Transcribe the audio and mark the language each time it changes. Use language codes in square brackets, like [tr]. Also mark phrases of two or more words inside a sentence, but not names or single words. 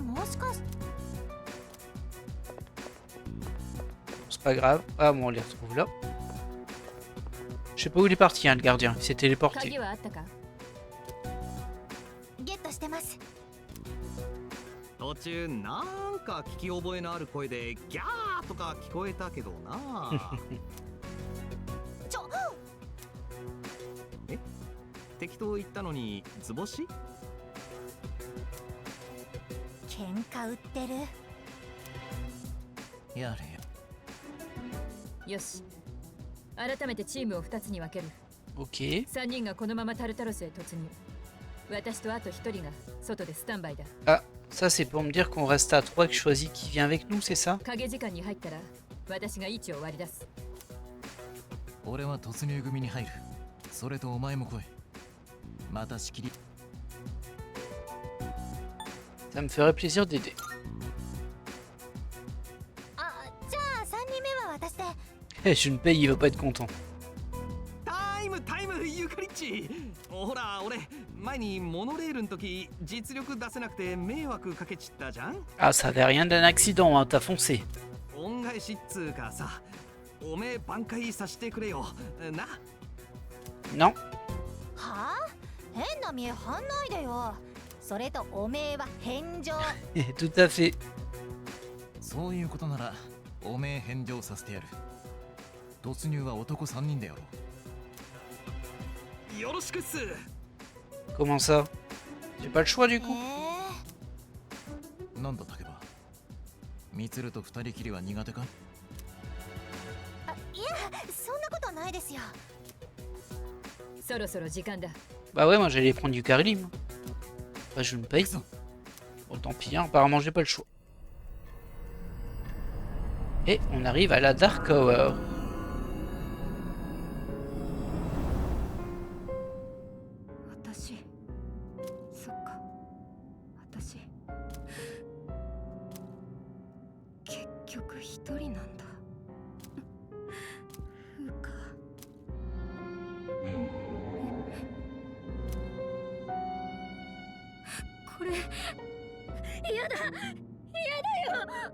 [ja] しかし [fr] C'est pas grave. Ah bon, on les retrouve là. Je sais pas où il est parti, hein, le gardien. Il s'est téléporté. [ja] 鍵はあったか？ゲットしてます。途中なんか聞き覚えのある声でギャーとか聞こえたけどな。ちょえ、適当言ったのに図星？喧嘩売ってる。やれよ。よし。改めてチームを2つに分ける。 Ok. 3人がこのままタルタロスへ突入。私とあと1人が外でスタンバイだ。 [fr] Ah, ça c'est pour me dire qu'on reste à 3 que je choisis qui vient avec nous, c'est ça? [ja] 影時間に入ったら私が位置を割り出す。俺は突入組に入る。それとお前も来い。また仕切り。 [fr] Ça me ferait plaisir d'aider. [ja] あ、じゃあ3人目は私で。 [fr] Eh, je ne paye, il va pas être content. [ja] タイムゆかりっち。ほら俺前にモノレールの時実力出せなくて迷惑かけちったじゃん。 [fr] Ah, ça avait rien d'un accident, hein, t'as foncé. [ja] 恩返しっつうかさ、おめえ挽回させてくれよな。 Non. はあ？変な見え張んないでよ。それとおめえは返上。 [fr] Tout à fait. [ja] そういうことならおめえ返上させてやる。突入は男3人でやろう。よろしくっす。 [fr] Comment ça? J'ai pas le choix du coup. [ja] なんだ竹場。ミツルと二人きりは苦手か？あ、いや、そんなことないですよ。そろそろ時間だ。 [fr] Bah ouais, moi j'allais prendre du Karim. Bah je me paye. Bon, tant pis, hein, apparemment j'ai pas le choix. Et on arrive à la Dark Hour. [ja] 私そっか私結局一人なんだ。ふうか。これやだやだよ。